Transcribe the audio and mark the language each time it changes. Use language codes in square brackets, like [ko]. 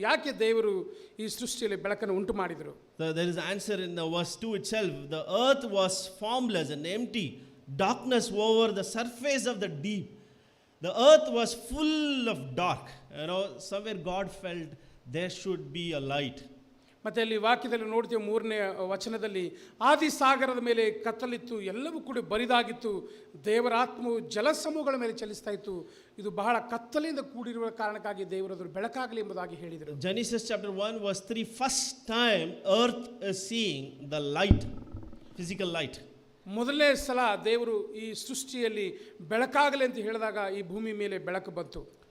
[kn] ಯಾಕೆ ದೇವರು ಈ ಸೃಷ್ಟಿಯಲ್ಲಿ ಬೆಳಕನ್ನು ಉಂಟು ಮಾಡಿದರು? [en] There is answer in the verse 2 itself. The earth was formless and empty, darkness over the surface of the deep. The earth was full of dark. You know, somewhere God felt there should be a light. [kn] ಮತ್ತು ಅಲ್ಲಿ ವಾಕ್ಯದಲ್ಲಿ ನೋಡ್ತೀವಿ 3ನೇ ವಚನದಲ್ಲಿ, ಆದಿ ಸಾಗರದ ಮೇಲೆ ಕತ್ತಲಿತ್ತು, ಎಲ್ಲವೂ ಕೂಡ ಬರಿದಾಗಿತ್ತು, ದೇವರ ಆತ್ಮವು ಜಲಸಮೂಹಗಳ ಮೇಲೆ ಚಲಿಸ್ತಾ ಇತ್ತು, ಇದು ಬಹಳ ಕತ್ತಲೆಯಿಂದ ಕೂಡಿರುವ ಕಾರಣಕ್ಕಾಗಿ ದೇವರದು ಬೆಳಕಾಗಲಿ ಎಂಬುದಾಗಿ ಹೇಳಿದರು. [en] Genesis chapter 1 verse 3, first time earth is seeing the light, physical light. [kn] ಮೊದಲನೇ ಸಲ ದೇವರು ಈ ಸೃಷ್ಟಿಯಲ್ಲಿ ಬೆಳಕಾಗಲಿ ಅಂತ ಹೇಳಿದಾಗ ಈ ಭೂಮಿ ಮೇಲೆ ಬೆಳಕು ಬಂತು.